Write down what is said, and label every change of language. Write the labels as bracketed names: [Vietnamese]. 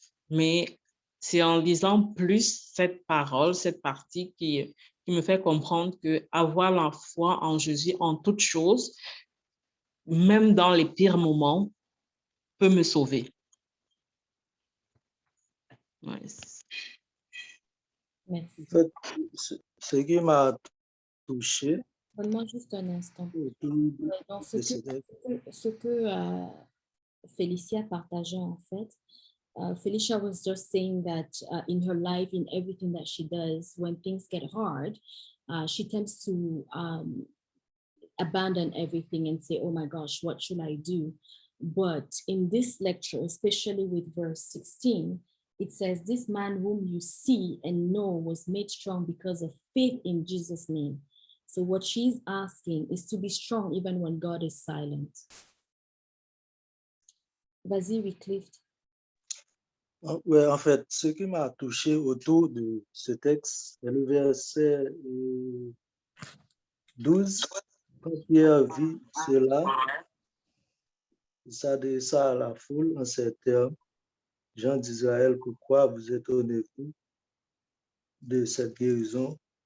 [French] Mais c'est en lisant plus cette parole, cette partie qui me fait comprendre que avoir la foi en Jésus en toutes choses, même dans les pires moments, peut me sauver. Ouais. Merci. En fait, ce qui m'a touché Donne-moi juste un instant. autour Dans de ce texte, ce que Félicia partageait en fait, [English] Felicia was just saying that in her life, in everything that she does, when things get hard, she tends to abandon everything and say, oh my gosh, what should I do? But in this lecture, especially with verse 16, it says, this man whom you see and know was made strong because of faith in Jesus' name. So what she's asking is to be strong even when God is silent. [French] Vas-y, Wycliffe. ouais, en fait, ce qui m'a touché autour de ce texte, c'est le verset 12. Quand Pierre vit cela, il s'adressa à la foule en ces termes: gens d'Israël, pourquoi vous étonnez-vous de cette guérison?